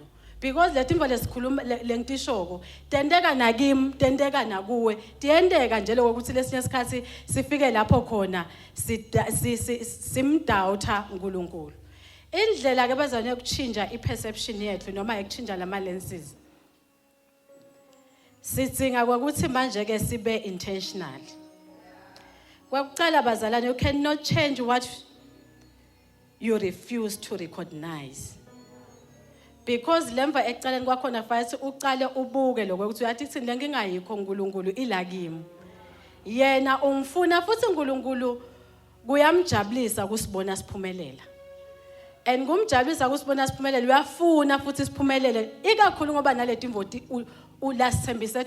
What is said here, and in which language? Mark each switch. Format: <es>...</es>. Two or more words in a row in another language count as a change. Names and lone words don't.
<ss>Because letimvo lesikhuluma lengitishoko tendeka nakimi tendeka nakuwe tiyendeka nje lokuthi lesinye isikhathi sifike lapho khona simdoubta uNkulunkulu. Indlela ke bazane ukuchinja iperception yethu noma ukuchinja lama lenses sidinga ukuthi manje ke sibe intentional. Kwakucala bazalwane</ss> <en>you cannot change what you refuse to recognize.</en> <ss>Because lemva ekucaleni kwakhona fathi uqale ubuke lokho ukuthi uyathi kuthini lengingayikho uNkulunkulu ila kimi. Yena ungifuna futhi uNkulunkulu kuyamjabulisa kusibona siphumelela. And kumjabulisa kusibona siphumelela uyafuna futhi siphumelele ikakhulu ngoba naletimvo ulasithembise tona</ss>